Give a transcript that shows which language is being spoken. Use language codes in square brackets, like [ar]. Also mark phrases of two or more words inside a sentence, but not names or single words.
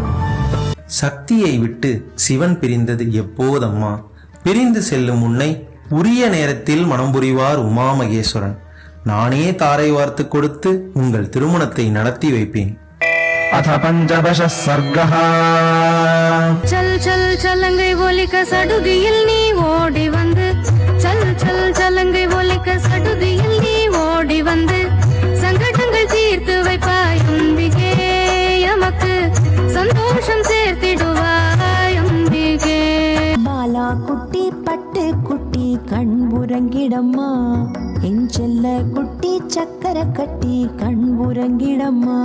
[ta] சக்தியை விட்டு சிவன் பிரிந்தது எப்போதம்மா? பிரிந்து செல்லும் உன்னை உரிய நேரத்தில் மனம் புரிவார் உமா மகேஸ்வரன். நானே தாரை வார்த்து கொடுத்து உங்கள் திருமணத்தை நடத்தி வைப்பேன். [sa] अथ पंचदश सर्गः. [ta] சல் சல் சலங்கை ஒலிக்க சடுதியில் நீ ஓடி வந்து, சல் சல் சலங்கை ஒலிக்க சடுதியில் நீ ஓடி வந்து, சங்கடங்கள் தீர்த்து வைப்பாய் அம்பிகே, எமக்கு சந்தோஷம் சேர்த்திடுவாய் அம்பிகே. பாலா குட்டி பட்டு குட்டி கண் உறங்கிடம்மா, என் செல்ல குட்டி சக்கர கட்டி கண் உறங்கிடம்மா.